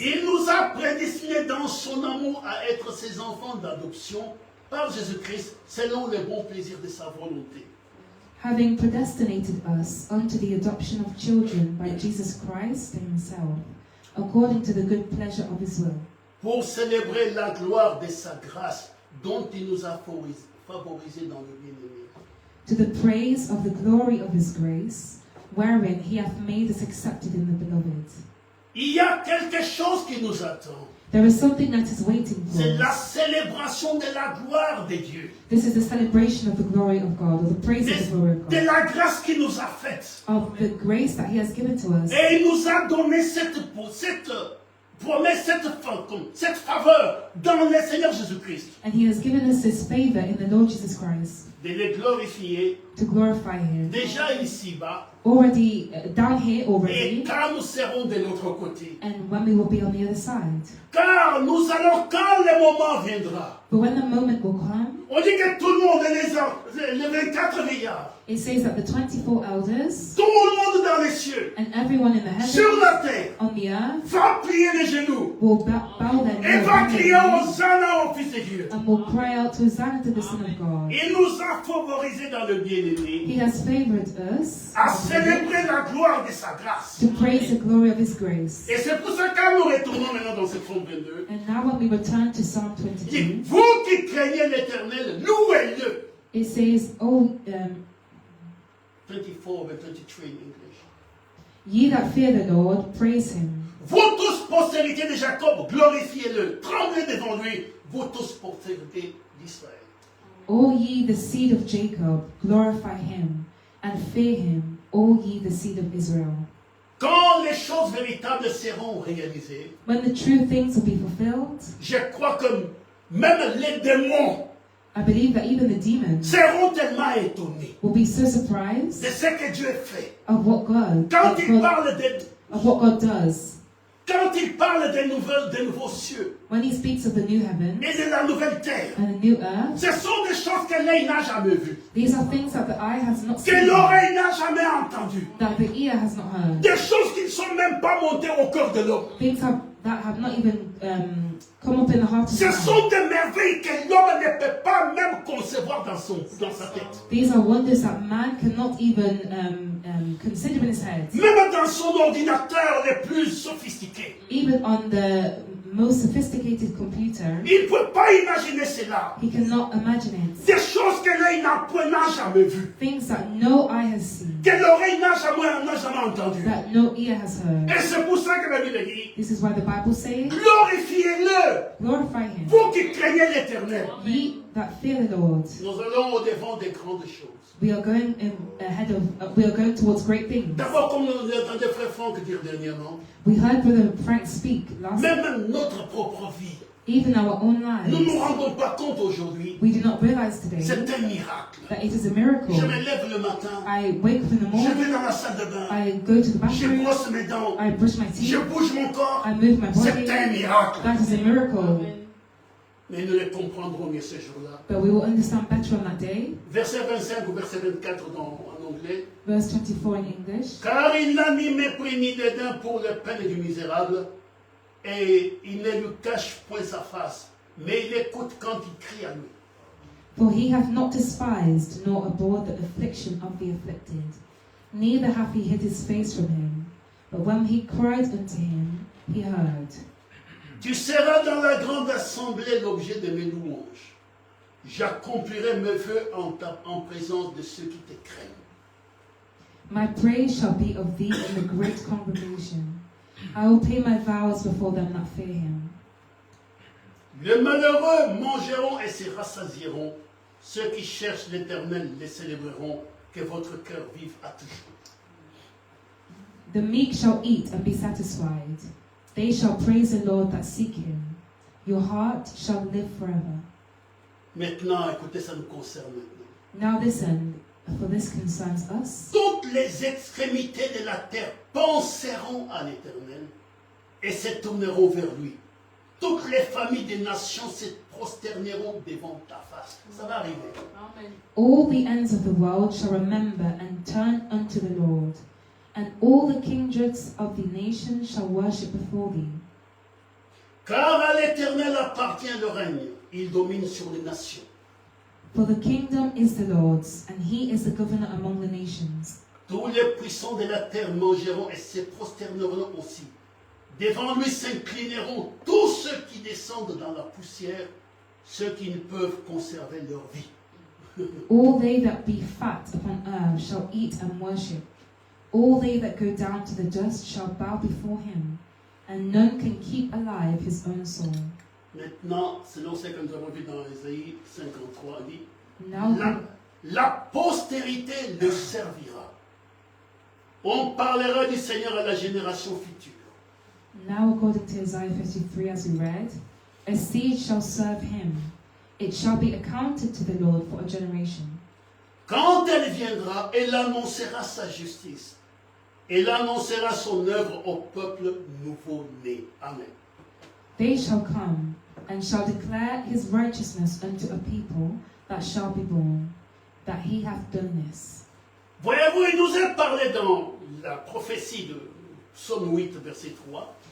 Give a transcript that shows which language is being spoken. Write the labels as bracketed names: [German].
[French] Il nous a prédestinés dans son amour à être ses enfants d'adoption par Jésus-Christ, selon les bons plaisirs de sa volonté. [English] having predestinated us unto the adoption of children by Jesus Christ himself, according to the good pleasure of his will, [French] Pour célébrer la gloire de sa grâce dont il nous a favorisés dans le bien-aimé. [English] to the praise of the glory of his grace, wherein he hath made us accepted in the beloved. [French] Il y a quelque chose qui nous attend. [English] There is something that is waiting for [French] C'est la [English] us. [French] célébration de la gloire de Dieu. [English] This is the celebration of the glory of God, or the praise of the glory of [French] De [English] God, [French] la grâce qu'il nous a faite. [English] of the grace that he has given to us. [French] Et il nous a donné cette promesse, cette faveur dans le Seigneur Jésus-Christ. [English] And he has given us his favor in the Lord Jesus Christ, [French] De les glorifier [English] to glorify him. [French] déjà ici-bas. [English] Already, down here [French] Et [English] already, [French] quand nous serons de l'autre côté. [English] and when we will be on the other side. [French] Car nous allons, quand le moment viendra, [English] But when the moment will come, [French] on dit que tout le monde, les 24 milliards, [English] it says that the 24 elders [French] tout le monde dans les cieux, [English] and everyone in the [French] sur [English] heavens, [French] la terre, [English] on the earth, [French] va plier les genoux [English] will bow their [French] et va crier [English] knees [French] Hosanna au Fils de Dieu. [English] and will cry out to Hosanna to the Son of God. [French] Il nous a favorisés dans le bien-aimé [English] He has favored us [French] à célébrer la gloire de sa grâce. [English] to praise the glory of his grace. [French] Et c'est pour ça que quand nous retournons maintenant dans ce psaume 22, [English] And now when we return to Psalm [French] il dit, [English] 22, [French] vous qui craignez l'Éternel, louez-le. [English] it says, Oh, 24 and 23 in English. ye that fear the Lord, praise him. [French] Vous tous, postérité de Jacob, glorifiez-le. Tremblez devant lui, vous tous, postérité d'Israël. [English] All ye the seed of Jacob, glorify him, and fear him, all ye the seed of Israel. [French] Quand les choses véritables seront réalisées, [English] When the true things will be fulfilled, [French] je crois que même les démons [English] I believe that even the demons [French] seront tellement étonnés [English] will be so surprised [French] de ce que Dieu fait. [English] of what God, [French] Quand il parle [English] does. [French] quand il parle des nouveaux cieux [English] When he speaks of the new heaven [French] et de la nouvelle terre, [English] and the new earth, [French] ce sont des choses que l'œil n'a jamais vues, [English] these are things that the eye has not [French] que [English] seen, [French] l'oreille n'a jamais entendues, [English] that the ear has not heard, [French] des choses qui ne sont même pas montées au cœur de l'homme. [English] things that have not even come up in the heart of [French] Ce [English] man. [French] sont des merveilles que l'homme ne peut pas même concevoir dans sa tête. [English] These are wonders that man cannot even consider in his head. [French] Même dans son ordinateur le plus sophistiqué. [English] Even on the most sophisticated computer, [French] Il ne peut pas imaginer cela. [English] he cannot imagine it. [French] Des choses que l'œil n'a jamais vues. [English] Things that no eye has seen, [French] Que l'oreille n'a jamais entendues. [English] that no ear has heard. [French] Et c'est pour ça que la Bible dit, [English] This is why the Bible says, [French] glorifiez-le, [English] glorify him, [French] vous qui craignez l'Éternel. [English] ye that fear the Lord. [French] Nous allons au-devant des grandes choses. [English] We are going we are going towards great things. [French] D'abord, comme nous entendons frère Franck dire dernièrement, [English] We heard Brother Frank speak last week. [French] même notre propre vie, [English] Even our own [French] nous ne nous [English] lives, [French] rendons pas compte aujourd'hui. [English] we do not realize today [French] C'est un miracle. [English] that it is a miracle. [French] Je me lève le matin, [English] I wake up in the [French] je [English] morning, [French] vais dans la salle de bain, [English] I go to the [French] je [English] bathroom, [French] brosse mes dents, [English] I brush my [French] je [English] teeth, [French] bouge mon corps. [English] I move my body. [French] C'est un miracle. [English] That is a miracle. [French] Mais nous les comprendrons mieux ce jour-là. [English] but we will understand better on that day. [French] Verset 25 ou verset 24 en anglais. [English] Verse 24 in English. [French] Car il n'a ni mépris ni dédain pour le peine du misérable, et il ne lui cache point sa face, mais il écoute quand il crie à lui. [English] For he hath not despised nor abhorred the affliction of the afflicted, neither hath he hid his face from him. But when he cried unto him, he heard. [French] Tu seras dans la grande assemblée l'objet de mes louanges. J'accomplirai mes vœux en présence de ceux qui te craignent. [English] My praise shall be of thee in the great congregation. I will pay my vows before them that fear him. [French] Les malheureux mangeront et se rassasieront. Ceux qui cherchent l'Éternel les célébreront. Que votre cœur vive à toujours. [English] The meek shall eat and be satisfied. They shall praise the Lord that seek him. Your heart shall live forever. [French] Maintenant, écoutez, ça nous concerne maintenant. [English] Now listen, for this concerns us. [French] Toutes les extrémités de la terre penseront à l'Éternel et se tourneront vers lui. Toutes les familles des nations se prosterneront devant ta face. Ça va arriver. Amen. [English] All the ends of the world shall remember and turn unto the Lord, and all the kindreds of the nations shall worship before thee. [French] Car à l'Éternel appartient le règne. Il domine sur les nations. [English] For the kingdom is the Lord's, and he is the governor among the nations. [French] Tous les puissants de la terre mangeront et se prosterneront aussi. Devant lui s'inclineront tous ceux qui descendent dans la poussière, ceux qui ne peuvent conserver leur vie. [English] All they that be fat upon earth shall eat and worship. All they that go down to the dust shall bow before him, and none can keep alive his own soul. [French] Maintenant, selon ce que nous avons vu dans Ésaïe 53, il dit, [English] Now, [French] la postérité le servira. On parlera du Seigneur à la génération future. [English] now according to Isaiah 53 as we read, a seed shall serve him. It shall be accounted to the Lord for a generation. [French] Quand elle viendra, elle annoncera sa justice. Elle annoncera son œuvre au peuple nouveau-né. Amen. [English] They shall come, and shall declare his righteousness unto a people that shall be born, that he hath done this. [French] Voyez-vous, il nous est parlé dans la prophétie de Psaume 8, verset 3,